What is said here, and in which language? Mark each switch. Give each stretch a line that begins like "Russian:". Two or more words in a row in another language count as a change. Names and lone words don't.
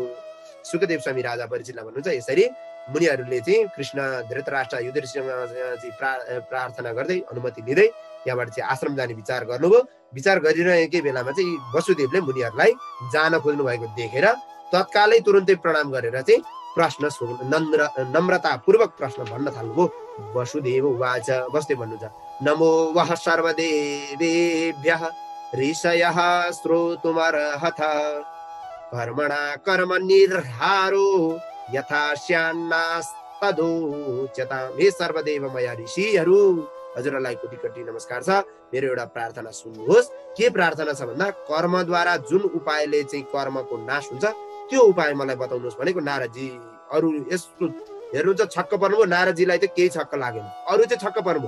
Nepali: सुखदेव स्वामी राजा परीक्षितलाई भन्नुहुन्छ, यसरी मुनिहरूले चाहिँ कृष्ण धृतराष्ट्र युधिष्ठिरसँग चाहिँ प्रार्थना गर्दै अनुमति लिँदै त्यहाँबाट चाहिँ आश्रम जाने विचार गर्नुभयो। विचार गरिरहेकै बेलामा चाहिँ वसुदेवले मुनिहरूलाई जान खोज्नु भएको देखेर तत्कालै तुरुन्तै प्रणाम गरेर चाहिँ प्रश्न नम्रतापूर्वक प्रश्न भन्न थाल्नुभयो।
Sanskrit: वसुदेव उवाच, वसुदेव भन्नुहुन्छ, नमो वः सर्वदेवेभ्यः ऋषयः श्रोतुमर्हथ कर्मणा कर्म निर्हारो यथा स्यान्नास्तदोच्यतां।
Nepali: हे सर्वदेवमय ऋषिहरू, हजुरलाई कोटि कोटि नमस्कार छ। मेरो एउटा प्रार्थना सुन्नुहोस्। के प्रार्थना छ भन्दा, कर्मद्वारा जुन उपायले चाहिँ कर्मको नाश हुन्छ त्यो उपाय मलाई बताउनुहोस् भनेको। नारदजी अरू यस्तो हेर्नुहुन्छ छक्क पर्नुभयो, नारदजीलाई त केही छक्क लागेन, अरू चाहिँ छक्क पर्नुभयो।